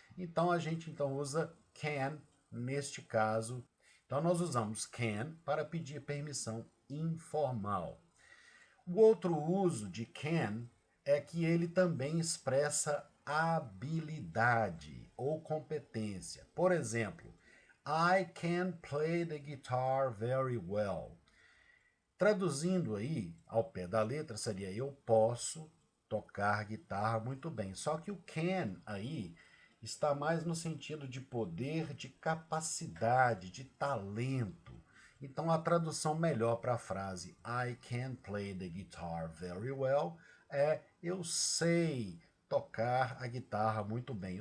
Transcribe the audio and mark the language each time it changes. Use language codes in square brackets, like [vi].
[pt] Então, a gente usa can neste caso. Então, nós usamos can para pedir permissão informal. O outro uso de can é que ele também expressa habilidade ou competência. [en] Por exemplo, I can play the guitar very well. [pt] Traduzindo aí, ao pé da letra, seria eu posso tocar guitarra muito bem. Só que o can aí está mais no sentido de poder, de capacidade, de talento. Então, a tradução melhor para a frase [en] I can play the guitar very well [pt] é eu sei tocar a guitarra muito bem.